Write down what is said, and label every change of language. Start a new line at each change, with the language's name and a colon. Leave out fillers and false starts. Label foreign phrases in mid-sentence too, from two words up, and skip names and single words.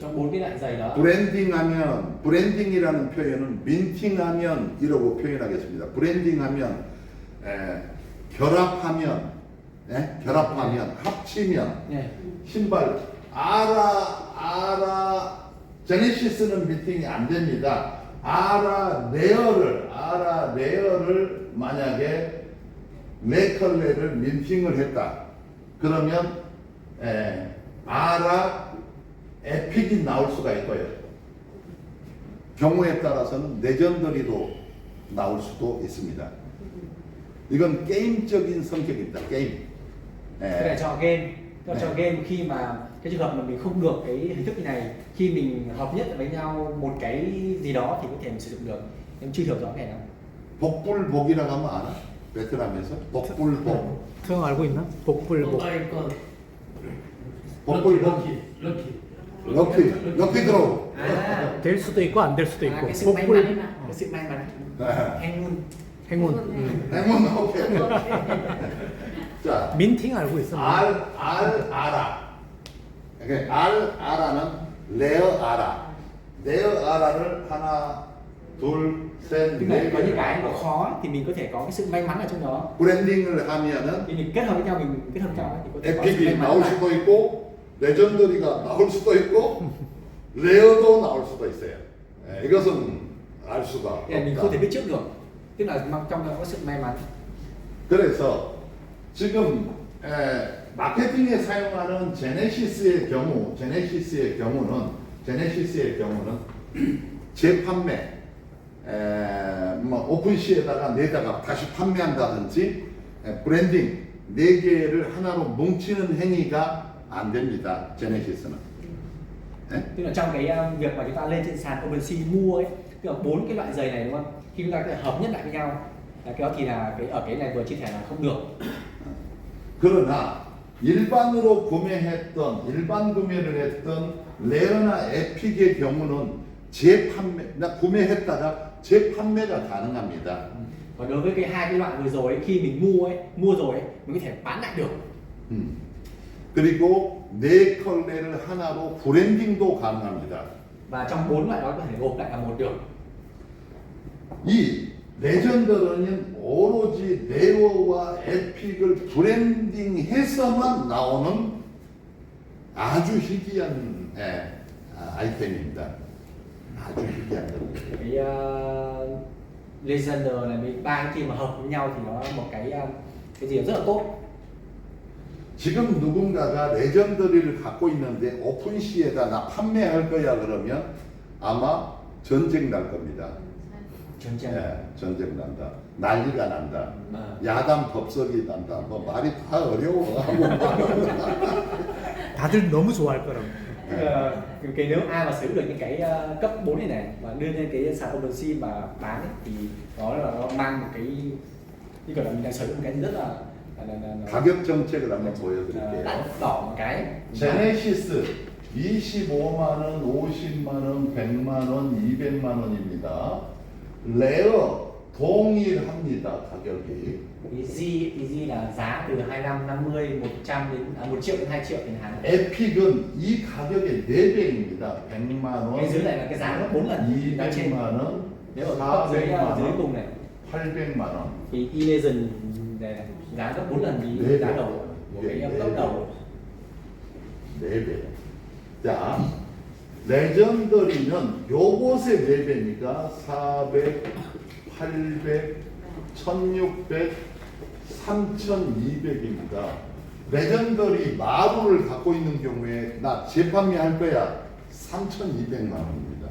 Vietnamese: Trong 4 cái loại giày đó.
Korean: 브랜딩이라는 표현은 민팅하면 이라고 표현하겠습니다. 브랜딩하면 결합하면 합치면 네. 신발 제네시스는 미팅이 안 됩니다. 레어를 만약에 네 컬레를 민팅을 했다. 그러면 에픽이 나올 수가 있고요. 경우에 따라서는 레전더리도 나올 수도 있습니다. 이건 게임적인 성격입니다. 게임.
Vietnamese: Cái này cho game. Cho game khi mà cái trường hợp mà mình không được cái hình thức như này, khi mình hợp nhất với nhau một cái gì đó thì có thể mình sử dụng được. Em chưa hiểu rõ cái này đâu.
Korean: 복불복이라고 하면 알아? 베트남에서 복불복. 형 알고 있나? 복불복. 복불복.
English: lucky draw.
Korean: 될 수도 있고 안 될 수도 있고.
Vietnamese: Cái sự may mắn, cái sự may mắn.
Korean: 행운. 행운. 행운 오케이. 자, 민팅 알고 있어. 알아라. 알아는 레어아라를 하나, 둘, 셋,
Vietnamese: Tức là
Korean: 네
Vietnamese: có những
Korean: 개.
Vietnamese: cái nó khó thì mình có thể có cái sự may mắn ở trong đó.
Korean: 브랜딩을 하면은
Vietnamese: Thì mình kết hợp với nhau, mình kết hợp với nhau thì có thể có sự may
Korean: 에픽이
Vietnamese: mắn.
Korean: 나올 수도 있고 레전더리가 나올 수도 있고 레어도 나올 수도 있어요. 이것은 알 수가
Vietnamese: Thì mình không thể
Korean: 없다.
Vietnamese: biết trước được. Tức là trong đó có sự may mắn.
Korean: 그래서 지금 마케팅에 사용하는 제네시스의 경우는 재판매, 오픈시에다가 내다가 다시 판매한다든지 브랜딩 4개를 하나로 뭉치는 행위가 안 됩니다. 제네시스는.
Vietnamese: Tức là trong cái việc mà chúng ta lên trên sàn OpenSea mua ấy, tức là 4 cái loại giày này đúng không? Khi chúng ta có thể hợp nhất lại với nhau, cái đó thì là ở cái này vừa chia sẻ là không được.
Korean: 그러나 일반 구매를 했던 레어나 에픽의 경우는 구매했다가 재판매가 가능합니다.
Vietnamese: Và đối với hai cái loại vừa rồi ấy, khi mình mua rồi ấy, mình có thể bán lại được.
Korean: 그리고 네 컬레를 하나로 브랜딩도 가능합니다.
Vietnamese: Và trong 4 loại đó có thể gộp lại là một được.
Korean: 이 레전더는 오로지 레어와 에픽을 브랜딩해서만 나오는 아주 희귀한 아이템입니다. 아주 희귀한 겁니다.
Vietnamese: Cái Legender này với 3 cái khi mà hợp với nhau thì nó là một cái gì rất là tốt.
Korean: 지금 누군가가 레전더리를 갖고 있는데 오픈시에다 나 판매할 거야 그러면 아마 전쟁 날 겁니다. 전쟁. 전쟁 난다. 난리가 난다. 아. 야단 법석이 난다. 뭐 말이 다 어려워. 다들 너무 좋아할 거라고.
Vietnamese: cái nếu ai mà sở hữu được những cái cấp 4 này và đưa lên cái sàn OpenSea mà bán ấy, thì nó mang một cái như kiểu là mình đang sở hữu một cái gì rất là
Korean: 가격 정책을 한번 보여드릴게요.
Vietnamese: đắt đỏ một cái.
Korean: 제네시스 25만 원, 50만 원, 100만 원, 200만 원입니다. 레어 동일합니다. 가격이.
Vietnamese: Easy là giá từ 25, 50, 100 đến 1 triệu đến 2 triệu tiền Hàn.
Korean: 에픽은 이 가격의 4배입니다. 100만 원,
Vietnamese: Cái dưới này là cái giá gấp 4 lần giá trên.
Korean: 200만 원,
Vietnamese: Nếu ở cấp dưới
Korean: 400만
Vietnamese: dưới
Korean: 원,
Vietnamese: cùng này
Korean: 800만 원.
Vietnamese: thì E-Legend này giá gấp 4 lần
Korean: 네
Vietnamese: thì giá
Korean: 배.
Vietnamese: đầu của cái cấp đầu.
Korean: 4배. 자, 레전더리는 요것의 4배니까 400, 800, 1600, 3200입니다. 레전더리 마루를 갖고 있는 경우에 나 재판매할 거야 3200만 원입니다.